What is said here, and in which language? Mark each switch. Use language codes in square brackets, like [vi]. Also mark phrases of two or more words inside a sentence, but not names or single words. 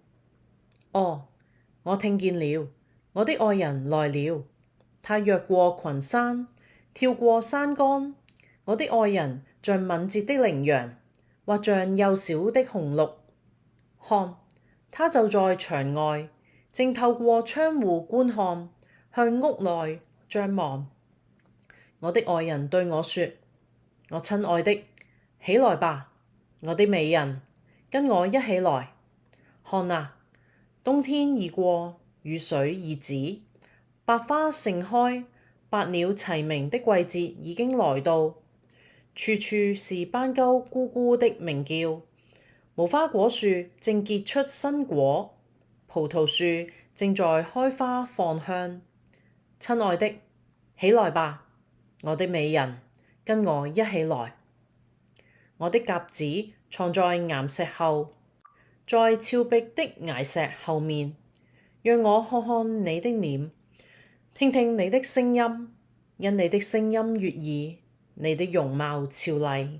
[zh] 哦，我聽見了，我的愛人來了。他越過群山，跳過山崗。我的愛人像敏捷的羚羊，或像幼小的雄鹿。看，他就在牆外，正透過窗戶觀看，向屋內張望。我的愛人對我說：我親愛的，起來吧，我的美人，跟我一起來。看啊，冬天已過，雨水已止，百花盛開，百鳥齊鳴的季節已經來到。處處是斑鳩咕咕的鳴叫，無花果樹正結出新果，葡萄樹正在開花放香。親愛的，起來吧，我的美人，跟我一起來。我的鴿子藏在岩石後，在峭壁的崖石後面。讓我看看你的臉，聽聽你的聲音，因你的聲音悅耳，你的容貌俏麗。